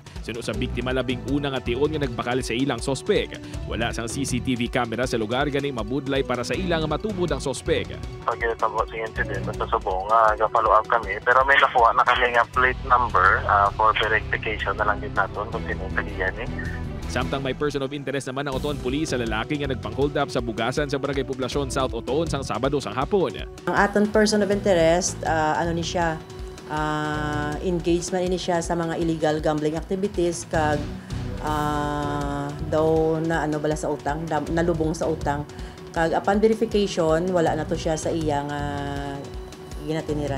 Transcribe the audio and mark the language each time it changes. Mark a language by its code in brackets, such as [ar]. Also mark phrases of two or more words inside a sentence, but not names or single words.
[hil] Suno sa biktima labing una nga tion nga nagbakal sa ilang sospek. Wala sang CCTV camera sa lugar gani mabudlay para sa ilang nga matubod ang sospek. Pag tabo sa incident, nasasubong nga ga-follow up kami. [tl] Pero may nakuha na kami nga [en] plate number for verification [tl] na lang din natin kung sino yung tagiyan eh. [hil] Samtang may [en] person of interest [hil] naman ang Oton Police sa lalaki nga nagpang-hold up sa bugasan sa Barangay Poblasyon South Oton sang Sabado sang hapon. Ang aton [en] person of interest, [hil] ni siya, engagement ini siya sa mga [en] illegal gambling activities [hil] kag daw na bala sa utang, nalubong sa utang. Kag [en] upon verification, [hil] wala na to siya sa iyang ginatiniran.